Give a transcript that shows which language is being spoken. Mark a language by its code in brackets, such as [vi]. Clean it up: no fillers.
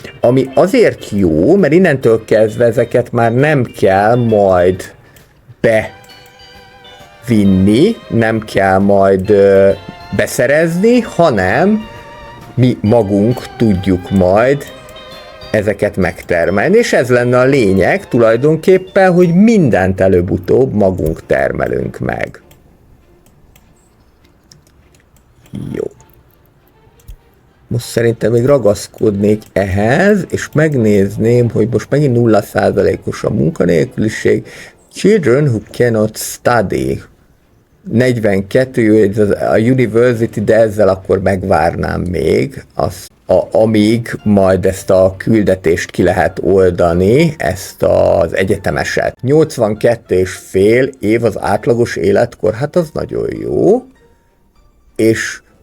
[hu] Ami azért jó, mert innentől kezdve ezeket már nem kell majd bevinni, nem kell majd beszerezni, hanem mi magunk tudjuk majd ezeket megtermelni, és ez lenne a lényeg tulajdonképpen, hogy mindent előbb-utóbb magunk termelünk meg. Jó. Most szerintem még ragaszkodnék ehhez, és megnézném, hogy most megint 0%-os a munkanélküliség. [en] Children who cannot study. [hu] 42, a university, de ezzel akkor megvárnám még, amíg majd ezt a küldetést ki lehet oldani, ezt az egyetemeset. 82,5 év az átlagos életkor, hát az nagyon jó. És